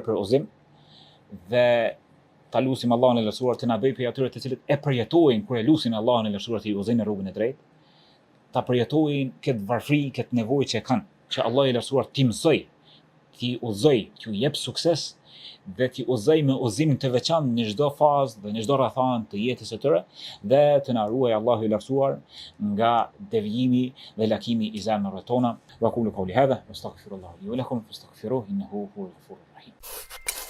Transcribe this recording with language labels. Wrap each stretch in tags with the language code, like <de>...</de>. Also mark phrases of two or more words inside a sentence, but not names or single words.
<sq>për udhëzim, dhe ta lusim Allahun e lartësuar të na bëjë prej atyre të cilët e përjetojnë kur e lusin Allahun e lartësuar të udhëzojnë në rrugën e drejtë, ta përjetojnë këtë varfëri, këtë nevojë që kanë, që Allahu i lartësuar t'i mësoj, t'i udhëzoj, t'ju jep sukses dhe t'i udhëzoj me udhëzim të veçantë në çdo fazë dhe në çdo rrethanë të jetës së tyre, dhe të na ruaj Allahu i lartësuar nga devijimi dhe lakimi i zemrave tona.</sq> <ar>وأقول قولي هذا وأستغفر الله لي ولكم فاستغفروه إنه هو الغفور الرحيم.</ar>